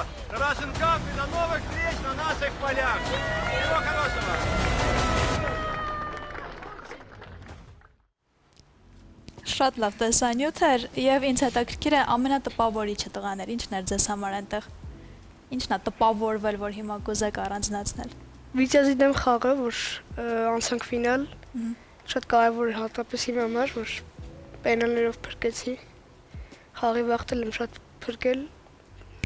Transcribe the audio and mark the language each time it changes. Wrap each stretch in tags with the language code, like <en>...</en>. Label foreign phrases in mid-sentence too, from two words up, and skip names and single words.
<ru>Russian Cup и до новых встреч на наших полях. Всего хорошего.</ru> <hy>Շատ լավ տեսանյութ էր եւ ինձ հետաքրքիր է ամենատպավորիչը տղաներ, ինչն էր ձեզ համար այնտեղ։ Ինչն է տպավորվել, որ հիմա կուզեք առանձնացնել։ Վիճազի դեմ խաղը, որ անցանք ֆինալ, շատ կարևոր էր հատկապես իմ համար, որ պենալներով փրկեցի։ Խաղի վաղտել եմ շատ փրկել, դա</hy>